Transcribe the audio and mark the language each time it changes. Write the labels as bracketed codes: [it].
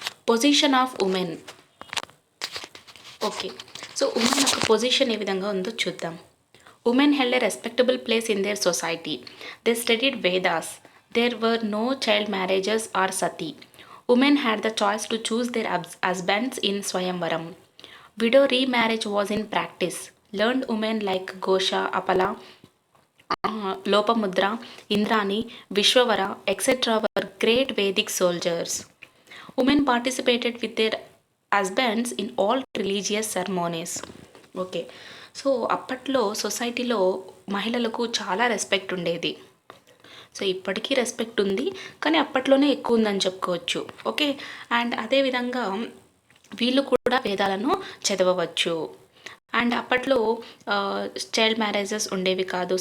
[en] Position of women. Okay. [te] So women యొక్క position ఏ విధంగా ఉందో చూద్దాం. [en] Women held a respectable place in their society. They studied Vedas. There were no child marriages or sati. Women had the choice to choose their husbands in swayamvaram. Widow remarriage was in practice. Learned women like Gosha, Apala, Lopamudra, Indrani, Vishwavara, etc. were great Vedic soldiers. Women participated with their husbands in all religious ceremonies. Okay. [te] So అప్పట్లో సొసైటీలో మహిళలకు చాలా respect ఉండేది. So ఇప్పటికీ respect ఉంది, కానీ అప్పట్లోనే ఎక్కువ ఉందని చెప్పుకోవచ్చు. ఓకే. అండ్ అదేవిధంగా వీళ్ళు కూడా వేదాలను చదవవచ్చు. అండ్ అప్పట్లో చైల్డ్ మ్యారేజెస్ ఉండేవి కాదు.